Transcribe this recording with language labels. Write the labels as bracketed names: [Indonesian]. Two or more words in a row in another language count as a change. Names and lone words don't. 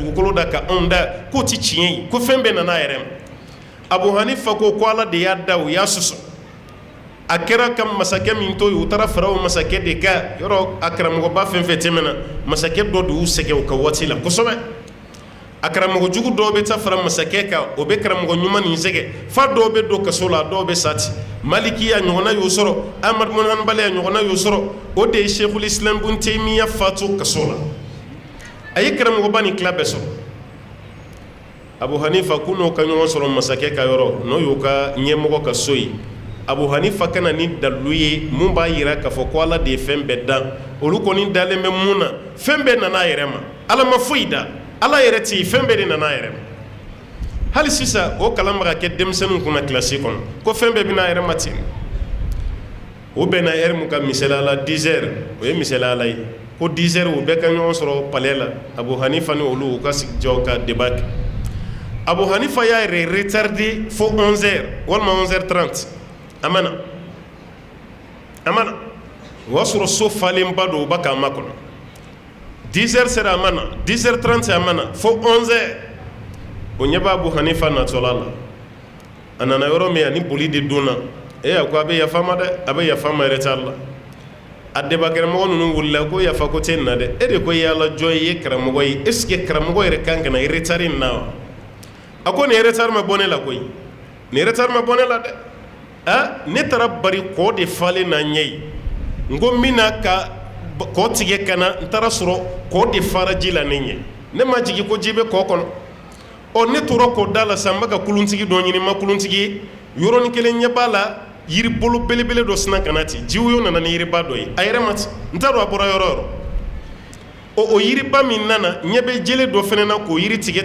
[Bambara] dugukolo da ka anw da k'o tɛ tiɲɛ ye ko fɛn bɛɛ nana a yɛrɛ ma Abu Hanifa ko ala de y'a da o y'a sɔsɔ a kɛra ka masakɛ min to yen u taara fara o masakɛ de ka yɔrɔ a karamɔgɔba fɛn fɛn tɛmɛna masakɛ dɔ de y'u sɛgɛn o ka waati la kosɛbɛ a karamɔgɔ jugu dɔw bɛ taa fara masakɛ kan o bɛ karamɔgɔ ɲuman nin sɛgɛn fa dɔw bɛ don kaso la dɔw bɛ sati malikiya ɲɔgɔnna y'o sɔrɔ amadu bin hanbali ɲɔgɔnna y'o sɔrɔ o de ye sɛkul islam ibn taymiya faatu kaso la a ye karamɔgɔba nin tila bɛɛ sɔrɔ abu hanifa ko n'o ka ɲɔgɔn sɔrɔ masakɛ ka yɔrɔ n'o y'o ka ɲɛmɔgɔ ka so ye abu hanifa kana ni dalilu ye mun b'a yira k'a fɔ ko ala de ye fɛn bɛɛ dan olu kɔni dalen bɛ mun na fɛn bɛɛ nana a yɛrɛ ma ala ma foyi da ala yɛrɛ ti fɛn bɛɛ de nana a yɛrɛ ma hali sisan o kalan bɛ ka kɛ denmisɛnninw kunna kilasi kɔnɔ ko fɛn bɛɛ bɛna a yɛrɛ ma ten o bɛnna ɛri mun ka misaliya la 10 heures o ye misaliya la ye ko 10 heures u bɛɛ ka ɲɔgɔn sɔrɔ palais la abu hanifa ni olu u ka sigi jɔ ka débat kɛ abu hanifa y'a yɛrɛ retardé fo 11 heures walima 11h30 a ma na o y'a sɔrɔ so falenba don u b'a k'a makɔnɔ 10 heures sera a ma na 10h30 a ma na fo 11 heures o ɲɛ b'a abu hanifa natɔla la a nana yɔrɔ min a ni boli de donna a ko a bɛ yafa ma dɛ a bɛ yafa ma retard la a debakɛramɔgɔ ninnu wulila ko yafa ko tɛ nin na dɛ e de ko yala jɔn ye karamɔgɔ ye [French] est ce que [Bambara] karamɔgɔ yɛrɛ kan ka na retard in na wa a ko nin retard ma bɔ ne la koyi nin retard ma bɔ ne la dɛ ne taara bari kɔ de falen na ɲɛ ye n ko n bɛna ka kɔ tigɛ ka na n taara sɔrɔ kɔ de fara ji la ne ɲɛ ne ma jigin ko ji bɛ kɔ kɔnɔ ɔ ne tora kɔ da la sisan n bɛ ka kuluntigi dɔ ɲini n ma kuluntigi ye yɔrɔnin kelen ɲɛ b'a la yiribolo belebele dɔ sina ka na ten jiwoyo nana ni yiriba dɔ ye a yɛrɛ ma ten n t'a dɔn a bɔra yɔrɔ o yɔrɔ o yiriba min nana ɲɛ bɛ jele dɔ fana na k'o yiri tigɛ